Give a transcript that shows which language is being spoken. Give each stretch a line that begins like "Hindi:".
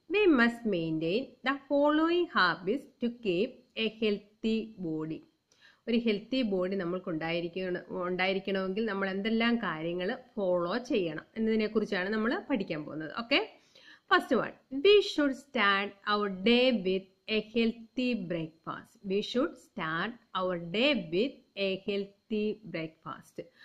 English: We must maintain the following habits to keep a healthy body.
Malayalam: ഒരു healthy body നമ്മൾക്ക് ഉണ്ടായിരിക്കണമെങ്കിൽ നമ്മൾ എന്തെല്ലാം കാര്യങ്ങൾ ഫോളോ ചെയ്യണം എന്നതിനെക്കുറിച്ചാണ് നമ്മൾ പഠിക്കാൻ പോകുന്നത്.
English: Okay, first one, we should start our day with a healthy breakfast. We should start our day with a healthy breakfast.